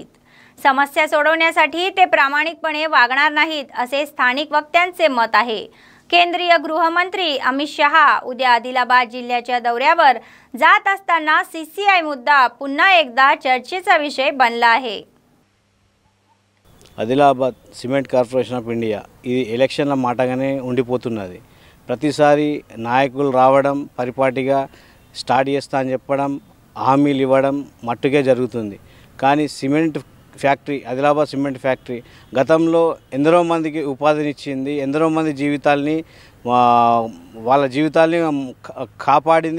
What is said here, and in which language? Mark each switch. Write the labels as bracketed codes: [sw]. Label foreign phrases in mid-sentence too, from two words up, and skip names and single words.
[mr] समस्या सोडवण्यासाठी ते प्रामाणिकपणे वागणार नाहीत असे स्थानिक वक्त्यांचे मत आहे. केंद्रीय गृहमंत्री अमित शहा उद्या आदिलाबाद जिल्ह्याच्या दौऱ्यावर जात असताना सीसीआय मुद्दा पुन्हा एकदा चर्चेचा विषय बनला आहे. [te] ఆదిలాబాద్ సిమెంట్ కార్పొరేషన్ ఆఫ్ ఇండియా ఇది ఎలక్షన్ల మాటగానే ఉండిపోతున్నది. ప్రతిసారి నాయకులు రావడం, పరిపాటిగా స్టార్ట్ చేస్తా అని చెప్పడం, హామీలు ఇవ్వడం మట్టుకే జరుగుతుంది. కానీ [en] cement factory, [te] ఆదిలాబాద్ [en] cement factory [te] గతంలో ఎందరో మందికి ఉపాధినిచ్చింది, ఎందరో మంది జీవితాల్ని వాళ్ళ జీవితాల్ని కాపాడింది.